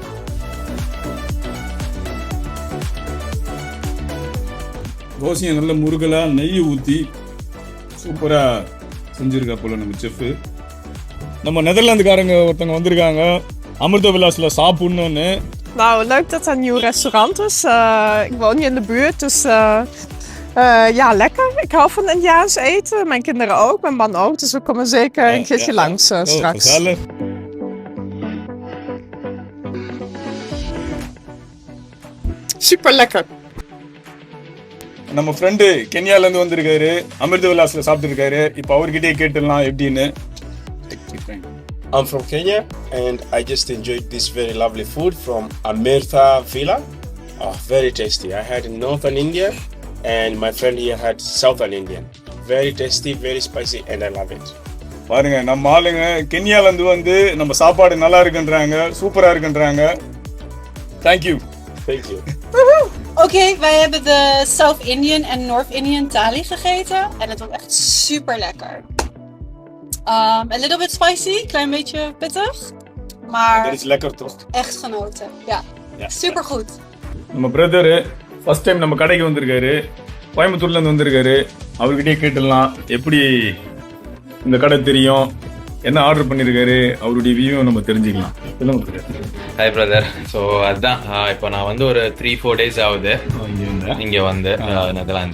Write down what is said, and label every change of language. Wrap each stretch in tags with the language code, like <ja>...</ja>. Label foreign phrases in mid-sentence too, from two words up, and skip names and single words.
<ta>தோசையை நல்ல முருகலாக நெய் ஊற்றி சூப்பராக செஞ்சுருக்கா போல நம்ம செஃப்பு. நம்ம நெதர்லாந்துக்காரங்க ஒருத்தவங்க வந்திருக்காங்க அமிர்த விலாஸில் சாப்பிட்ணுன்னு.</ta> <nl>Nou, leuk dat er een nieuw restaurant is. Ik woon hier in de buurt, dus ja, lekker. Ik hou van Indiaans eten. Mijn kinderen ook, mijn man ook. Dus we komen zeker een keertje langs straks. Super lekker.</nl> <ta>நம்ம ஃப்ரெண்டு கென்யாலேருந்து வந்திருக்காரு, அமிர்த விலாஸில் சாப்பிட்டுருக்காரு. இப்போ அவர்கிட்டே கேட்டுடலாம் எப்படின்னு.</ta> <en>I'm from Kenya and I just enjoyed this very lovely food from Amirtha Villa. Very tasty. I had in Northern India and my friend here had Southern Indian. Very tasty, very spicy and I love it.</en> <ta>பாருங்க, நம்ம ஆளுங்க கென்யாலேருந்து வந்து நம்ம சாப்பாடு நல்லா இருக்குன்றாங்க, சூப்பராக இருக்குன்றாங்க.</ta> <en>தேங்க்யூ. Thank you.</en> <nl>Oké, wij hebben de</nl> <en>South Indian</en> <nl>en</nl> <en>North Indian</en> <nl>thali gegeten en het was echt super lekker.</nl> <en>A little bit spicy,</en> <nl>klein beetje pittig, maar Dat is lekker toch? echt genoten. Ja, super goed.</nl> <ta>நம்ம பிரதரு</ta> <en>first time</en> <ta>நம்ம கடைக்கு வந்திருக்காரு, கோயம்புத்தூர்லேருந்து வந்திருக்காரு. அவர்கிட்டயே கேட்டுடலாம் எப்படி இந்த கடை தெரியும், என்ன ஆர்டர் பண்ணியிருக்காரு, அவருடைய வியூ நம்ம தெரிஞ்சுக்கலாம்.</ta> <en>Hi brother.</en> <ta>ஸோ அதுதான் இப்போ நான் வந்து ஒரு 3-4 days ஆகுது இங்கே வந்து நெதர்லாண்ட்ஸ்.</ta>